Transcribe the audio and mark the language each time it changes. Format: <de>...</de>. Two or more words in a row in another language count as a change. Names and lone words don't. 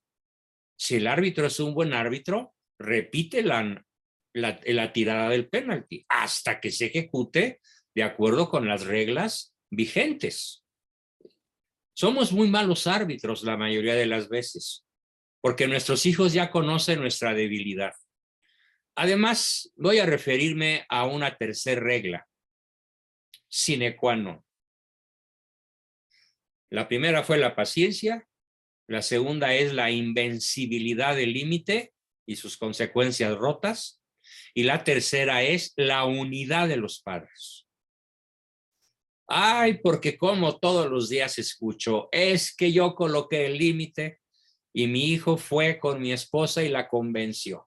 <es>Si el árbitro es un buen árbitro, repite la tirada del penalti hasta que se ejecute de acuerdo con las reglas vigentes. Somos muy malos árbitros la mayoría de las veces, porque nuestros hijos ya conocen nuestra debilidad. Además, voy a referirme a una tercera regla,</es> <la>sine qua non.</la> <es>La primera fue la paciencia, la segunda es la invencibilidad del límite y sus consecuencias rotas, y la tercera es la unidad de los padres. Ay, porque como todos los días escucho, es que yo coloqué el límite y mi hijo fue con mi esposa y la convenció.</es>